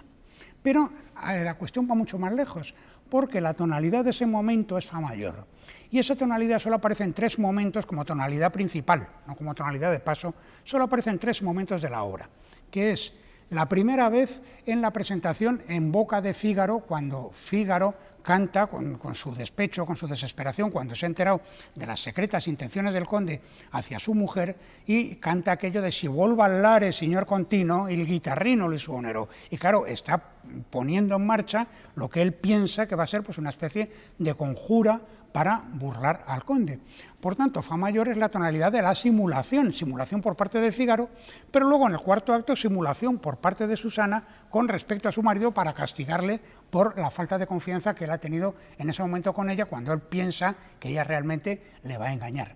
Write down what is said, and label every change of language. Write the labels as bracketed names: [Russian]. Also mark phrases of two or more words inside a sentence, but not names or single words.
[Spanish] Pero la cuestión va mucho más lejos, porque la tonalidad de ese momento es fa mayor, y esa tonalidad solo aparece en tres momentos como tonalidad principal, no como tonalidad de paso, solo aparece en tres momentos de la obra, que es la primera vez en la presentación en boca de Fígaro, cuando Fígaro canta con su despecho, con su desesperación, cuando se ha enterado de las secretas intenciones del conde hacia su mujer, y canta aquello de [Italian] «Si vuelvo al lare, signor Contino, il guitarrino li suonerò». [Spanish] Y claro, está poniendo en marcha lo que él piensa que va a ser pues una especie de conjura para burlar al conde. Por tanto, fa mayor es la tonalidad de la simulación, simulación por parte de Fígaro, pero luego en el cuarto acto simulación por parte de Susana con respecto a su marido para castigarle por la falta de confianza que él ha tenido en ese momento con ella, cuando él piensa que ella realmente le va a engañar.